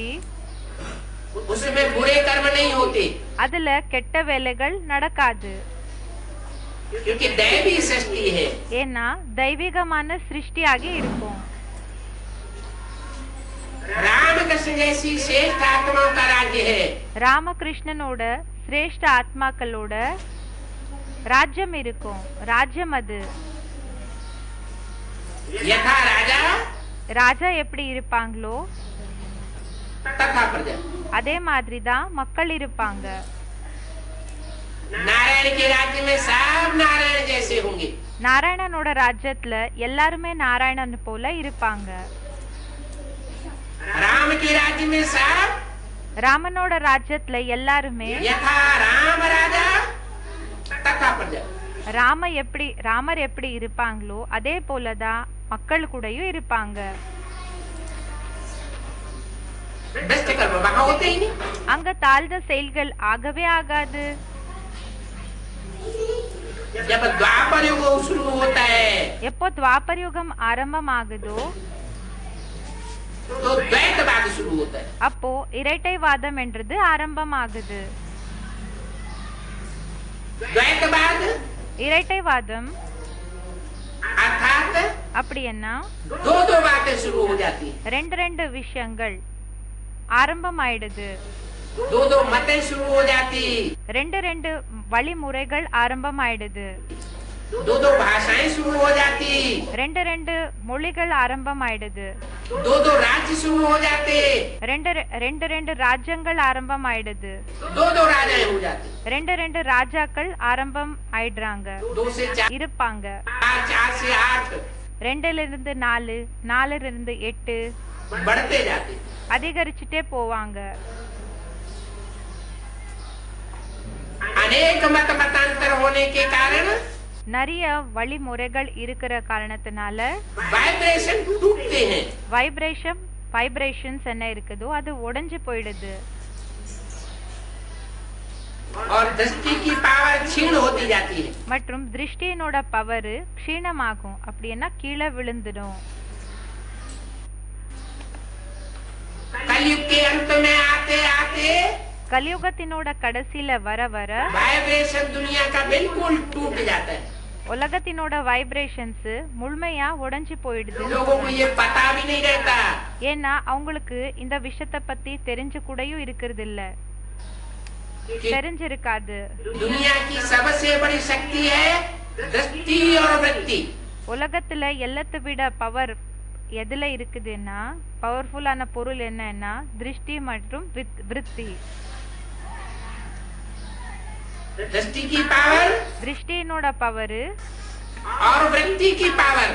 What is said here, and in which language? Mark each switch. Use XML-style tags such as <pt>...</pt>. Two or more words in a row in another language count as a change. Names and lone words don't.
<hi>उसमें बुरे कर्म नहीं होते</hi> <ta>அதுல கெட்ட வேலைகள் நடக்காது.</ta> <hi>क्योंकि दैवी सृष्टि है।</hi> <ta>ஏன்னா தெய்வீகமான சிருஷ்டியாகி இருக்கும்.</ta> <hi>रामकृष्ण जैसी श्रेष्ठ आत्माओं का राज्य है।</hi> <ta>ராமகிருஷ்ணனோட சிரேஷ்ட ஆத்மாக்களோட ராஜ்யம் இருக்கும். ராஜ்யம் அது.</ta> <hi>यथा राजा</hi> <ta>ராஜா எப்படி இருப்பாங்களோ</ta> <hi>तथा प्रजा,</hi> <ta>அதே மாதிரி தான் மக்கள் இருப்பாங்க.</ta> <hi>नारायण के राज्य में सब नारायण जैसे होंगे।</hi> <ta>நாராயணனோட ராஜ்யத்துல எல்லாருமே நாராயணன் போல இருப்பாங்க.</ta> <hi>राम के राज्य में सब</hi> <ta>ராமனோட ராஜ்யத்துல எல்லாருமே</ta> <hi>यथा राम राजा तथा प्रजा,</hi> <ta>ராமர் எப்படி இருப்பாங்களோ அதே போலதான் மக்கள் கூடயும் இருப்பாங்க.</ta> <hi>भ्रष्ट कर्म वहाँ होते ही नहीं।</hi> <ta>அங்க தாழ்ந்த செயல்கள் ஆகவே ஆகாது.</ta> <hi>जब द्वापर युग शुरू होता है</hi> <ta>எப்போ துவாபர் யுகம் ஆரம்பமாகுதோ</ta> <hi>तो द्वैतवाद शुरू होता है।</hi> <ta>அப்போ இரட்டைவாதம் என்றது ஆரம்பமாகுது.</ta> <hi>द्वैतवाद</hi> <ta>இரட்டைவாதம்</ta> <hi>अर्थात</hi> <ta>அப்படி என்ன,</ta> <hi>दो दो बातें शुरू हो जाती है,</hi> <ta>ரெண்டு விஷயங்கள் ஆரம்பமாயிடுது.</ta> <hi>दो दो मतें शुरू हो जाती,</hi> <ta>ரெண்டு வழிமுறைகள் ஆரம்பமாயிடுது.</ta> <hi>दो दो भाषाएं शुरू हो जाती,</hi> <ta>ரெண்டு மொழிகள் ஆரம்பமாயிடுது.</ta> <hi>दो दो राज्य शुरू हो जाते,</hi> <ta>ரெண்டு ராஜ்யங்கள் ஆரம்பமாயிடுது.</ta> <hi>दो दो राजाएं हो जाती,</hi> <ta>ரெண்டு ராஜாக்கள் ஆரம்பம் ஆயிடுறாங்க,</ta> <hi>दो से चार,</hi> <ta>இருப்பாங்க.</ta> <hi>चार से 8</hi> <ta>2லிருந்து 4, 4லிருந்து 8</ta> <hi>बढ़ते जाते,</hi> <ta>அதிகரிச்சுட்டே போவாங்க.</ta> <hi>अनेक मत मतांतर होने के कारण</hi> <ta>நிறைய வழிமுறைகள் இருக்கிற காரணத்தினால</ta> <hi>वाइब्रेशन टूटते हैं</hi> <ta>வைப்ரேஷன்ஸ் என்ன இருக்குதோ அது உடைஞ்சு போயிடுது</ta> <hi>और दृष्टि की पावर क्षीण होती जाती है</hi> <ta>மற்றும் திருஷ்டியினோட பவர் க்ஷீணமாகும் அப்படின்னா கீழே விழுந்துடும்</ta> <hi>कलयुग के अंत में आते आते</hi> <ta>கலியுகத்தினோட கடைசியில வர வர</ta> <hi>वाइब्रेशन दुनिया का बिल्कुल टूट जाता है</hi> <ta>உலகத்தினோட வைப்ரேஷன்ஸ் முழுமையா உடைஞ்சு போயிடுது</ta> <hi>लोगों को ये पता भी नहीं रहता</hi> <ta>ஏன்னா அவங்களுக்கு இந்த விஷயத்தை பத்தி தெரிஞ்சு கூடயும் இருக்கிறது இல்ல தெரிஞ்சிருக்காது</ta> <hi>दुनिया की सबसे बड़ी शक्ति है दृष्टि और वृत्ति</hi> <ta>உலகத்துல எல்லாத்தை விட பவர் எதுல இருக்குதுன்னா பவர்ஃபுல்லான பொருள் என்னன்னா திருஷ்டி மற்றும் விருத்தி</ta> <hi>दृष्टि की पावर</hi> <ta>திருஷ்டியினோட பவர்</ta> <hi>और वृत्ति की पावर</hi>